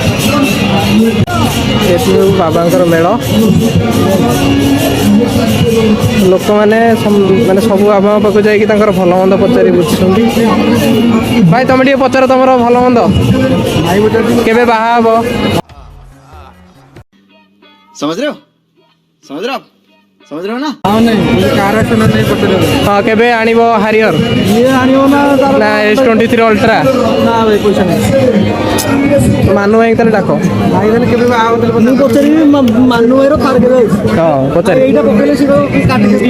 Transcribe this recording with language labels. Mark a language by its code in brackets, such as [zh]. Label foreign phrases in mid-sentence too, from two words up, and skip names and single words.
[or] ଏଠି ବାବାଙ୍କର ମେଳ, ଲୋକମାନେ ମାନେ ସବୁ ବାବାଙ୍କ ପାଖକୁ ଯାଇକି ତାଙ୍କର ଭଲ ମନ୍ଦ ପଚାରି ବୁଝୁଛନ୍ତି। ଭାଇ ତମେ ଟିକେ ପଚାର ତମର ଭଲ ମନ୍ଦ, କେବେ ବାହା ହବ? [hi] समझ रहे हो आप समझ रहे हो ना? [or] ହଁ କେବେ ଆଣିବ ହାରିଅର ନା S23 ଅଲ୍ଟ୍ରା? ନା ଭାଇ ପଇସା ନାହିଁ। ମାନୁ ଭାଇ ତାହେଲେ ଡାକ। ମୁଁ ପଚାରିବି ମାନୁ ଭାଇର କାର କେବେ ଅଛି? ହଁ ପଚାରି। ଏଇଟା ପକେଇଲେ ସେ କାଟି ଦେଇଥିଲି।